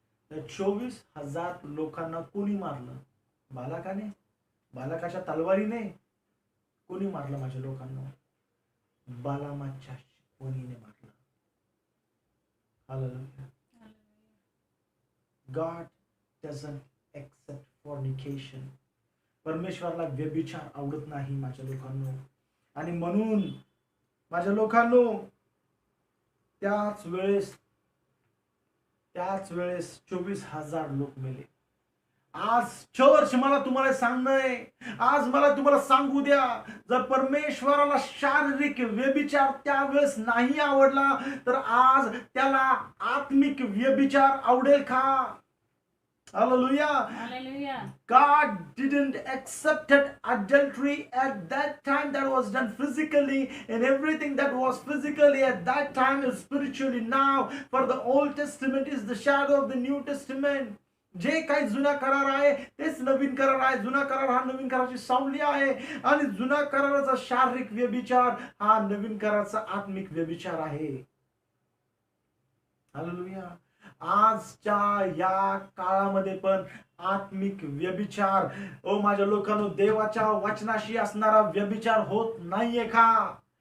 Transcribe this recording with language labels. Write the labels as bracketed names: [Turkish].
[Marathi] त्या 24,000 लोकांना कोणी मारलं? बालकाने. बालकाच्या तलवारीने. कोणी मारलं माझ्या लोकांना? बालामाच्या शिकवणीने मारलं. Hallelujah. [English] God doesn't accept fornication. [Marathi] परमेश्वराला व्यभिचार आवडत नाही माझ्या लोकांनो. आणि म्हणून माझ्या लोकांनो, त्याच वेळेस 24,000 लोक मेले. आज चर्च मला तुम्हाला सांगणंय, आज मला तुम्हाला सांगू द्या, जर परमेश्वराला शारीरिक व्यभिचार त्यावेळेस नाही आवडला तर आज त्याला आत्मिक व्यभिचार आवडेल का? [English] Hallelujah. Hallelujah. God didn't accept adultery at that time. That was done physically, and everything that was physically at that time is spiritually now. For the Old Testament is the shadow of the New Testament. [Marathi] जे काही जुना करार आहे तेच नवीन करार आहे. जुना करार हा नवीन कराराची सावली आहे, आणि जुना कराराचा शारीरिक व्यभिचार हा नवीन कराराचा आत्मिक व्यभिचार आहे. हालेलुया. आजच्या या काळामध्ये पण आत्मिक व्यभिचार, ओ माझ्या लोकांनो, देवाच्या वचनाशी असणारा व्यभिचार होत नाहीये का?